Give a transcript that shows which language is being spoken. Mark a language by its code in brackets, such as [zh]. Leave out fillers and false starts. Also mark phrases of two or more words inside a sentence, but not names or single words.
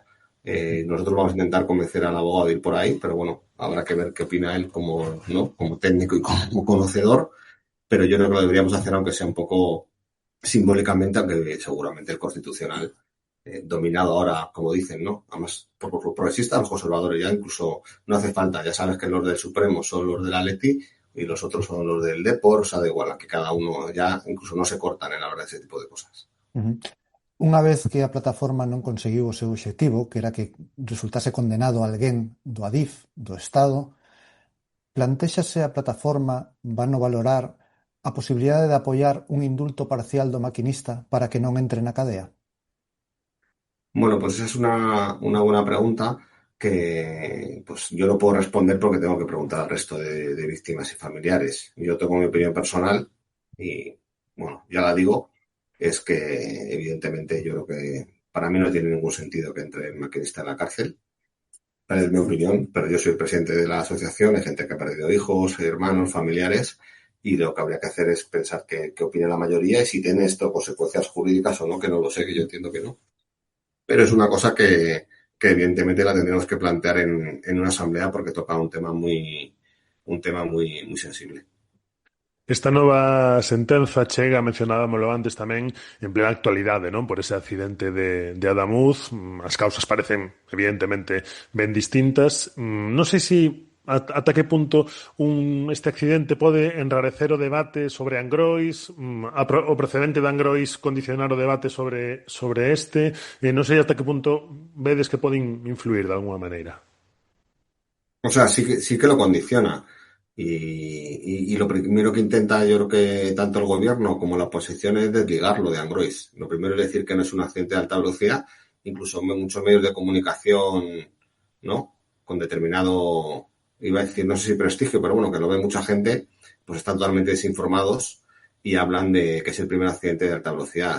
[es] Nosotros vamos a intentar convencer al abogado de ir por ahí, pero bueno, habrá que ver qué opina él como técnico y como conocedor, pero yo creo que lo deberíamos hacer aunque sea un poco simbólicamente, aunque seguramente el Constitucional, dominado ahora, como dicen, ¿no? Además, por los progresistas, los conservadores, ya incluso no hace falta, ya sabes que los del Supremo son los del Atleti y los otros son los del Depor, o sea, da igual, que cada uno ya incluso no se cortan en hablar de ese tipo de cosas. [gl] Unha vez que a plataforma non conseguiu o seu obxectivo, que era que resultase condenado alguén do Adif, do Estado, plantéxase a plataforma vano valorar a posibilidade de apoiar un indulto parcial do maquinista para que non entre na cadea? [es] Bueno, pues esa es una buena pregunta que pues yo no puedo responder porque tengo que preguntar al resto de víctimas y familiares. Yo tengo mi opinión personal y, bueno, ya la digo, es que evidentemente yo creo que para mí no tiene ningún sentido que entre el maquinista en la cárcel. Es mi opinión, pero yo soy el presidente de la asociación, hay gente que ha perdido hijos, hermanos, familiares, y lo que habría que hacer es pensar qué opina la mayoría y si tiene esto consecuencias jurídicas o no, que no lo sé, que yo entiendo que no. Pero es una cosa que evidentemente la tendremos que plantear en una asamblea porque toca un tema muy sensible. [gl] Esta nova sentenza chega, mencionábamoslo antes tamén, en plena actualidade, non? Por ese accidente de Adamuz. As causas parecen, evidentemente, ben distintas. Non sei se ata que punto este accidente pode enrarecer o debate sobre Angrois, o precedente de Angrois condicionar o debate sobre este. Non sei ata que punto vedes que poden influir de alguna maneira. [es] O sea, sí que lo condiciona. Y lo primero que intenta, yo creo que tanto el gobierno como la oposición, es desligarlo de Angrois. Lo primero es decir que no es un accidente de alta velocidad, incluso muchos medios de comunicación, ¿no?, con determinado, iba a decir, no sé si prestigio, pero bueno, que lo ve mucha gente, pues están totalmente desinformados y hablan de que es el primer accidente de alta velocidad.